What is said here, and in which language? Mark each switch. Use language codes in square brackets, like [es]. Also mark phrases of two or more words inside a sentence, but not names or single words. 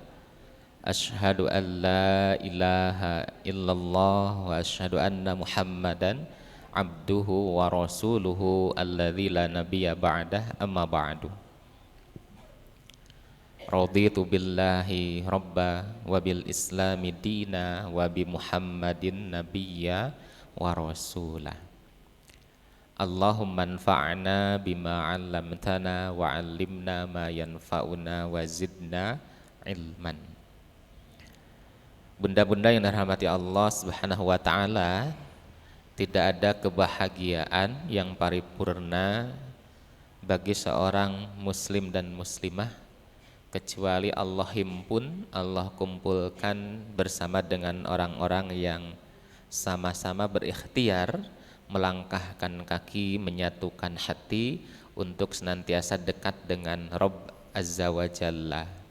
[ar] أشهد أن لا إله إلا الله وأشهد أن محمدا عبده ورسوله الذي لا نبي بعده، أما بعد. رضيت بالله ربا وبالإسلام دينا وبمحمد نبيا ورسولا. اللهم انفعنا بما علمتنا وعلمنا ما ينفعنا وزدنا علما. [id] Bunda-bunda yang dirahmati [ar] الله سبحانه وتعالى, [id] tidak ada kebahagiaan yang paripurna bagi seorang muslim dan muslimah kecuali Allah himpun, Allah kumpulkan bersama dengan orang-orang yang sama-sama berikhtiar melangkahkan kaki, menyatukan hati untuk senantiasa dekat dengan [ar] رب عز وجل.